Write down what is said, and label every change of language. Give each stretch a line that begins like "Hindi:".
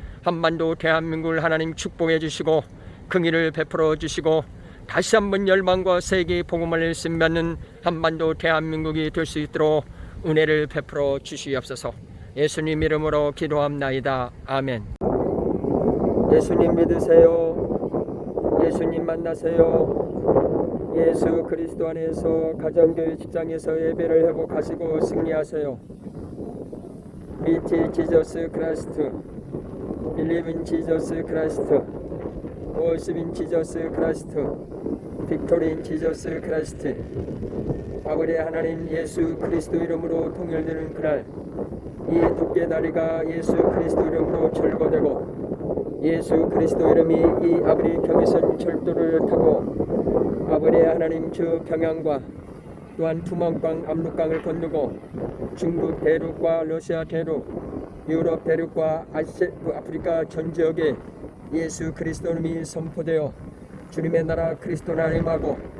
Korean: 한반도 대한민국을 하나님 축복해 주시고 긍휼을 베풀어 주시고 다시 한번 열방과 세계의 복음을 일심받는 한반도 대한민국이 될 수 있도록 은혜를 베풀어 주시옵소서. 예수님 이름으로 기도합나이다. 아멘. 예수님 믿으세요. 예수님 만나세요. 예수 그리스도 안에서 가정교회 직장에서 예배를 회복하시고 승리하세요.
English: Meet Jesus Christ, Believe in Jesus Christ, Worship in Jesus Christ, Victory in Jesus Christ.
Korean: 아버지 하나님, 예수 그리스도 이름으로 통일되는 그날, 이 두께 다리가 예수 그리스도 이름으로 철거되고 예수 그리스도 이름이 이 아버지 경의선 철도를 타고 아버지 하나님 저 평양과 또한 투먼강 압록강을 건너고 중국 대륙과 러시아 대륙, 유럽 대륙과 아프리카 전 지역에 예수 그리스도 이름이 선포되어 주님의 나라 그리스도 나라에 임하고